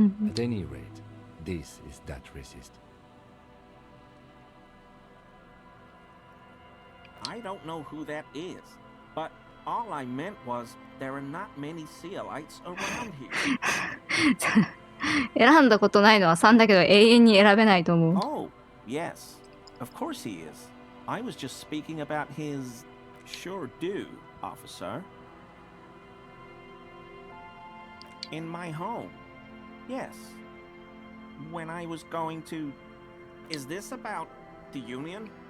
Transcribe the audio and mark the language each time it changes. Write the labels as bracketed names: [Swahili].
[English] At any rate, this is that racist. I don't know who that is, but all I meant was there are not many Sealites around here. [Japanese] 選んだことないのは3だけど永遠に選べないと思う。 [English] Oh, yes. Of course he is. I was just speaking about his... Sure do, officer. In my home. Yes. When I was going to... Is this about the Union?